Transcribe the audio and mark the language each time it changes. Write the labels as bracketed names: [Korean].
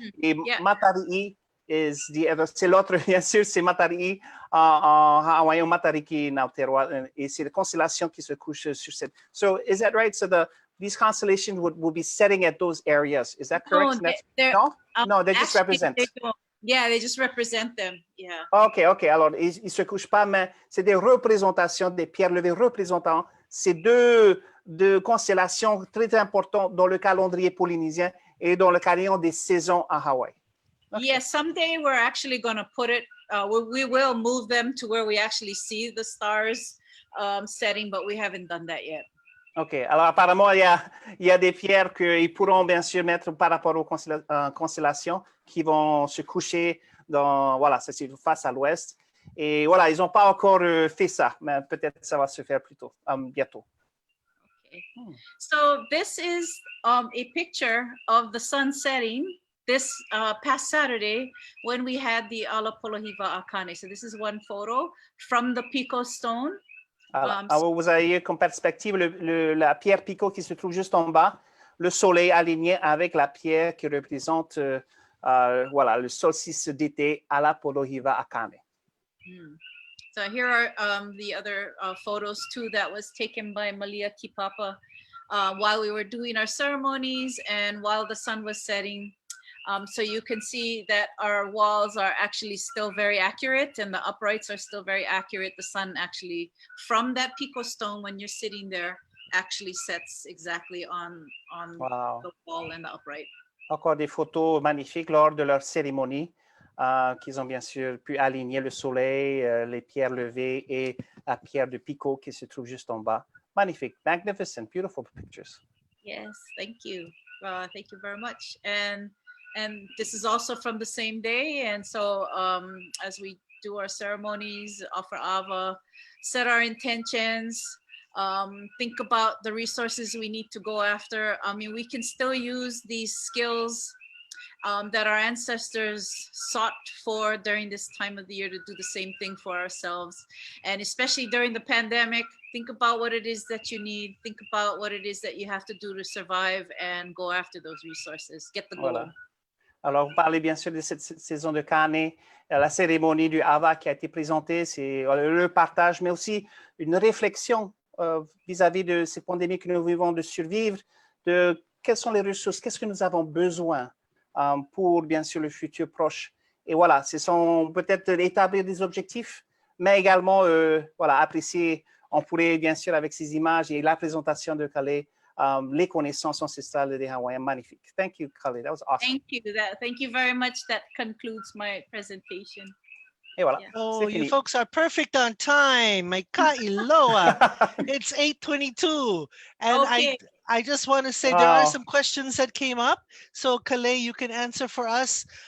[French] Et Matari'i c'est l'autre, bien sûr, c'est Matari'i en hawaïen, Matariki en Aotearoa, et c'est la constellation qui se couche sur cette. [English] So, is that right? So these constellations will be setting at those areas. Is that correct? No, they just represent. They just represent them. Yeah. OK. [French] Alors, ils ne se couchent pas, mais c'est des représentations, des pierres levées représentant ces deux constellations très importantes dans le calendrier polynésien et dans le calendrier des saisons à Hawaï. [English] Okay. Yeah, someday we're actually going to put it, we will move them to where we actually see the stars setting, but we haven't done that yet. OK. [French] Alors, apparemment, il y a des pierres qu'ils pourront bien sûr mettre par rapport aux constellations qui vont se coucher c'est face à l'ouest. Et voilà, ils n'ont pas encore fait ça, mais peut-être ça va se faire plus tôt, bientôt. [English] Okay. So this is a picture of the sun setting this past Saturday when we had the ala Polohiwa-a-Kāne. So this is one photo from the Pico stone. [French] Alors, vous avez comme perspective la pierre Pico qui se trouve juste en bas, le soleil aligné avec la pierre qui représente le solstice d'été à la Polohiwa-a-Kāne. [English] So here are the other photos too that was taken by Malia Kipapa while we were doing our ceremonies and while the sun was setting. So you can see that our walls are actually still very accurate, and the uprights are still very accurate. The sun actually, from that Pico stone, when you're sitting there, actually sets exactly on Wow. the wall and the upright. [French] Encore des photos magnifiques lors de leur cérémonie, qu'ils ont bien sûr pu aligner le soleil, les pierres levées et la pierre de Pico qui se trouve juste en bas. Magnifique, [English] magnificent, beautiful pictures. Yes, thank you. Thank you very much. And this is also from the same day. And so as we do our ceremonies, offer ava, set our intentions, think about the resources we need to go after. I mean, we can still use these skills that our ancestors sought for during this time of the year to do the same thing for ourselves. And especially during the pandemic, think about what it is that you need, think about what it is that you have to do to survive, and go after those resources, get the goal. [French] Voilà. Alors, vous parlez bien sûr de cette saison de Kāne, la cérémonie du Hava qui a été présentée, c'est le partage, mais aussi une réflexion vis-à-vis de ces pandémies que nous vivons de survivre, de quelles sont les ressources, qu'est-ce que nous avons besoin pour, bien sûr, le futur proche. Et voilà, ce sont peut-être établir des objectifs, mais également, voilà, apprécier, on pourrait, bien sûr, avec ces images et la présentation de Kalei, les connaissances ancestrales des Hawaïens. Magnifique. [English] Thank you, Kalei. That was awesome. Thank you very much. That concludes my presentation. [French] Et voilà. [English] Yeah. Oh, you folks are perfect on time. My ka'iloa. It's 8:22. And Okay. I just want to say there are some questions that came up. So Kalei, you can answer for us.